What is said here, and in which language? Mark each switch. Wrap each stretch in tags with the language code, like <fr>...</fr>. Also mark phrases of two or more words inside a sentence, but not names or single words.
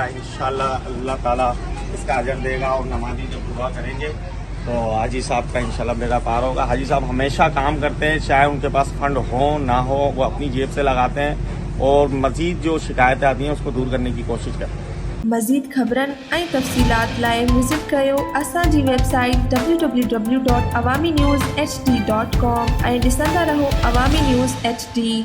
<ur>انشاءاللہ اللہ تعالیٰ اس کا اجر دے گا، اور نمازی جب دعا کریں گے تو حاجی صاحب کا انشاءاللہ بیڑا پار ہوگا۔ حاجی صاحب ہمیشہ کام کرتے ہیں، چاہے ان کے پاس فنڈ ہو نہ ہو، وہ اپنی جیب سے لگاتے ہیں اور مزید جو شکایتیں آتی ہیں اس کو دور کرنے کی کوشش کرتے ہیں۔</ur> <sd>مزید خبرن ۽ تفصيلات لاءِ وزٹ कयो असां जी वेबसाइट www.awamiNewsHD.com ऐं ॾिसंदा रहो अवामी न्यूज़ HD।</sd>